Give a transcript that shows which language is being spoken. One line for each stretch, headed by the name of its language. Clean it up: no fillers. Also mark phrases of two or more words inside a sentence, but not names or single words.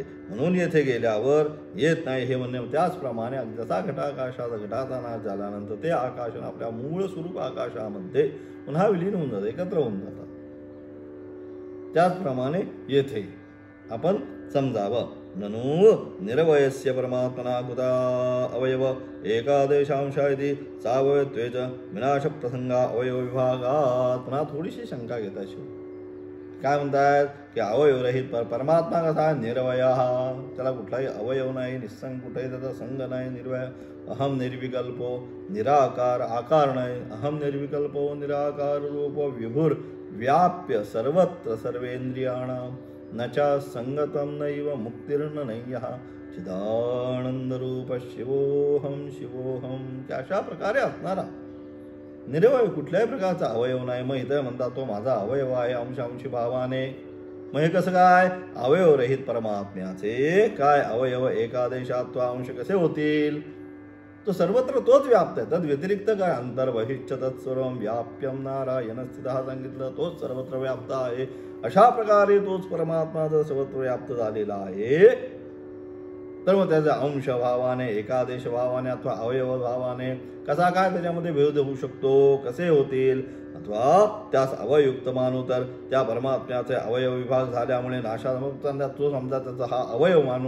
Marathi: म्हणून येथे गेल्यावर येत नाही हे म्हणणे. त्याचप्रमाणे जसा घटाचा नाश झाल्यानंतर ते आकाश आपल्या मूळ स्वरूप आकाशामध्ये पुन्हा विलीन होऊन जातं, एकत्र होऊन जातात. त्याचप्रमाणे येथे आपण समजावं.
Sanskrit: ननु निरवयस्य परमात्मना कुता अवयव एकादेशांशा इति सावयत्वेच विनाशप्रसंगा अवयव विभागात.
Marathi: पुन्हा थोडीशी शंका घेता शिव काय म्हणतात की अवयवरहित परमात्मा कसा निरवय, त्याला कुठलाही अवयव नाही, निस्संग, कुठेही त्याचा संग नाही, निर्वय.
Sanskrit: अहम निर्विकल्पो निराकार,
Marathi: आकार नाही,
Sanskrit: अहम निर्विकल्पो निराकार रूप विभुर व्याप्य सर्वत्र सर्वेंद्रियाणां न च संगतम नैव मुक्तिर्न नय्यः चिदानंद रूप शिवोहम शिवोहम.
Marathi: अशा प्रकारे असणारा निरवय, कुठल्याही प्रकारचा अवयव नाही. मग इथं म्हणतात तो माझा अवयव आहे अंशांशी भावाने. मग हे कसं काय, अवयवरहित परमात्म्याचे काय अवयव एकादेशात तो अंश कसे होतील, तो सर्वत्र तोच व्याप्त आहे.
Sanskrit: तद व्यतिरिक्त
Marathi: काय
Sanskrit: अंतर्बहिश्च तत्सर्वं व्याप्यम नारायण स्थितः
Marathi: सांगितलं, तोच सर्वत्र व्याप्त आहे. अशा प्रकारे तोच परमात्मा जर सर्वत्र व्याप्त झालेला आहे, तर मग त्याच्या अंश भावाने, एकादेश भावाने अथवा अवयव भावाने कसा काय त्याच्यामध्ये भेद होऊ शकतो, कसे होतील, अथवा त्यास अवयुक्त मानू तर त्या परमात्म्याचे अवयव विभाग झाल्यामुळे नाशामुक्तांना तो समजा त्याचा हा अवयव मानू.